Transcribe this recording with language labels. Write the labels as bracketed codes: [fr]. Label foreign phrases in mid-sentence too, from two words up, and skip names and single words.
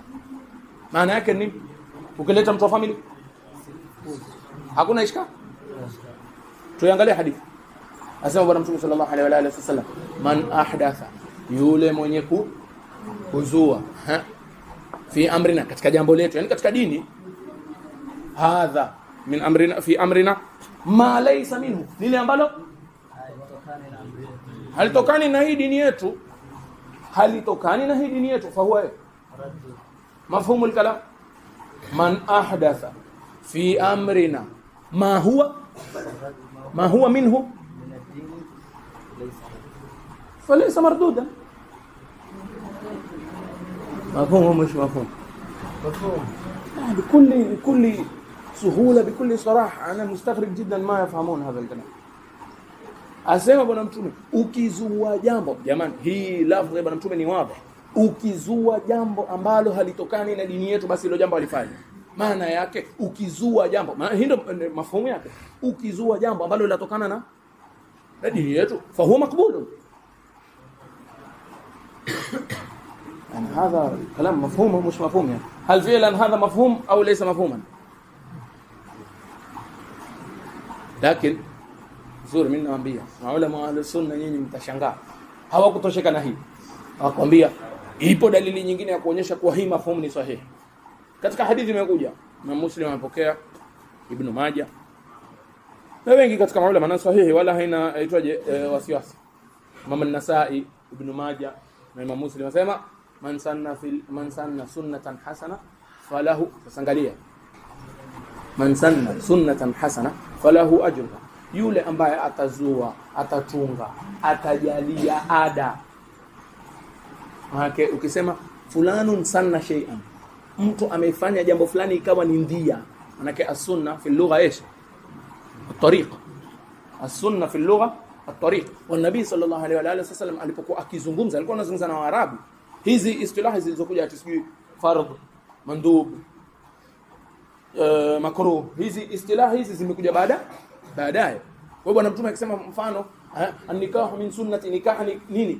[sw] Maana yake ni ukileta mtu wa familia hakuna ishka. Tuangalie hadithi. Asema bwana Mtume sallallahu alaihi wasallam, [ar] من أحدث, [sw] yule mwenye kuzua [ar] في أمرنا, [sw] katika jambo letu, yani katika dini, [ar] هذا من أمرنا، في أمرنا ما ليس منه, [sw] lile ambalo halitokani na hii dini yetu, [ar] فهو مفهوم الكلام. من أحدث في أمرنا ما هو منه فليس مردودا. Mafhumu mش مفهوم بكل سهولة بكل صراحة. أنا مستغرب جدا ما يفهمون هذا الكلام. [sw] Asema bwana mtume, ukizua jambo, jamani hii lafzi ya bwana mtume ni wazi. Ukizua jambo ambalo halitokani na dini yetu, basi hilo jambo halifai. Maana yake ukizua jambo, maana hii ndio mafumu yake. Ukizua jambo ambalo linatokana na dini yetu, [ar] فهو مقبول. يعني هذا كلام مفهوم او مش مفهوم يعني؟ هل فعلا هذا مفهوم او ليس مفهوما؟ [sw] لكن zuri mimi nawaambia maulama wa sunna, nyinyi mtashangaa, hawakutosheka na hii. Hawakwambia ipo dalili nyingine ya kuonyesha kuwa hii mafhumu ni sahihi. Katika hadithi imekuja na Muslim amepokea, Ibn Majah na wengi katika maulama na sahihi, wala haina aitwaje wasiwasi. [ar] Imam an-Nasa'i, Ibn Majah na Imam Muslim wasema من سن سنة حسنة فله, tasangalia, من سن سنة حسنة فله أجرها, [sw] yule ambaye atazua, atatunga, atajalia ada. Maana ukisema [ar] فلان سن شيئا, [sw] mtu amefanya jambo fulani ikawa ni ndia, maana [ar] السنة في اللغة ايش الطريق. السنه في اللغه الطريق. والنبي صلى الله عليه واله وسلم [sw] alipokuwa akizungumza, alikuwa anazungumza na Waarabu. Hizi istilahi zilizokuja atisiki fardh, mandub, makruh, hizi istilahi hizi zimekuja baadaye. Kwa bwana mtume akisema mfano [ar] النكاح من سنتي, [sw] nikah ni nini?